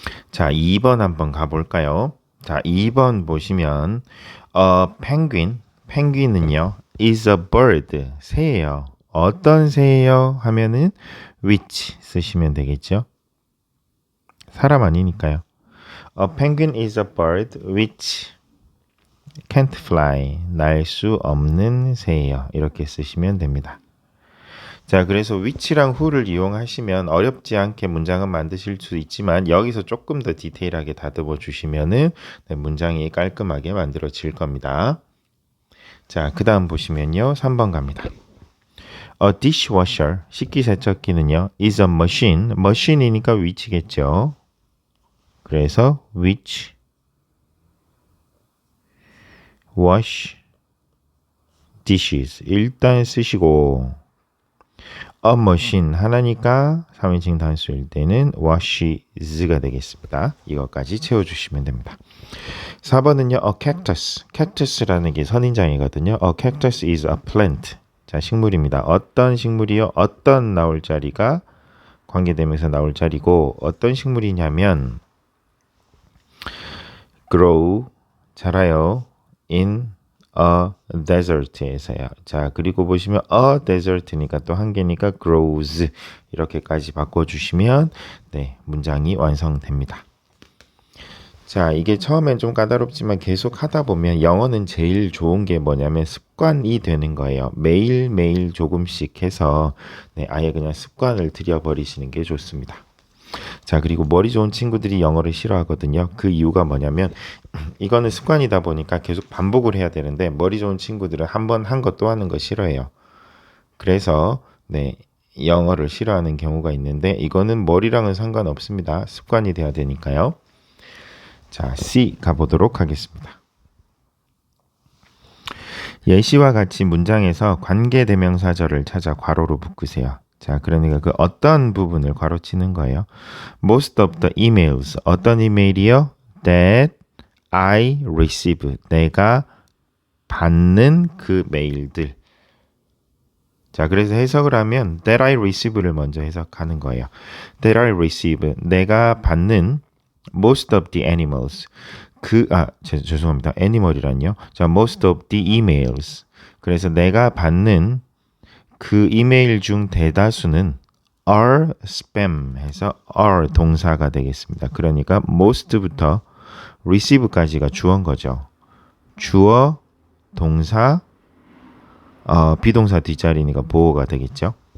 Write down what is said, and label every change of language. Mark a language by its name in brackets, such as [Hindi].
[Korean] 자, 2번 한번 가볼까요? 자, 2번 보시면 penguin, 펭귄은요 is a bird, 새예요. 어떤 새예요? 하면은 which 쓰시면 되겠죠. 사람 아니니까요. [English] A penguin is a bird which can't fly, [Korean] 날 수 없는 새예요. 이렇게 쓰시면 됩니다. 자, 그래서 which랑 who를 이용하시면 어렵지 않게 문장은 만드실 수 있지만 여기서 조금 더 디테일하게 다듬어 주시면은 문장이 깔끔하게 만들어질 겁니다. 자, 그 다음 보시면요. 3번 갑니다. [English] A dishwasher, [Korean] 식기세척기는요. [English] is a machine, [Korean] machine이니까 which겠죠. 그래서 which wash dishes 일단 쓰시고 a machine 하나니까 3인칭 단수일 때는 washes가 되겠습니다. 이것까지 채워주시면 됩니다. 4번은요. a cactus, cactus라는 게 선인장이거든요. [English] A cactus is a plant. [Korean] 자, 식물입니다. 어떤 식물이요? 어떤 나올 자리가 관계되면서 나올 자리고 어떤 식물이냐면 grow, 자라요. in a desert에서요. 자, 그리고 보시면 a desert니까 또 한 개니까 grows 이렇게까지 바꿔주시면 네, 문장이 완성됩니다. 자, 이게 처음엔 좀 까다롭지만 계속 하다 보면 영어는 제일 좋은 게 뭐냐면 습관이 되는 거예요. 매일매일 조금씩 해서 네, 아예 그냥 습관을 들여버리시는 게 좋습니다. 자, 그리고 머리 좋은 친구들이 영어를 싫어하거든요. 그 이유가 뭐냐면 이거는 습관이다 보니까 계속 반복을 해야 되는데 머리 좋은 친구들은 한 번 한 것 또 하는 거 싫어해요. 그래서 네, 영어를 싫어하는 경우가 있는데 이거는 머리랑은 상관없습니다. 습관이 돼야 되니까요. 자, C 가보도록 하겠습니다. 예시와 같이 문장에서 관계대명사절을 찾아 괄호로 묶으세요. 자, 그러니까 그 어떤 부분을 괄호치는 거예요. [English] Most of the emails, [Korean] 어떤 이메일이요? [English] That I receive, [Korean] 내가 받는 그 메일들. 자, 그래서 해석을 하면 that I receive를 먼저 해석하는 거예요. [English] that I receive, [Korean] 내가 받는 [English] most of the animals. [Korean] 죄송합니다. animal이란요. 자, most of the emails. 그래서 내가 받는 그 이메일 중 대다수는 are spam 해서 are 동사가 되겠습니다. 그러니까 most부터 receive까지가 주어인 거죠. 주어, 동사, 비동사 뒷자리니까 보어가 되겠죠.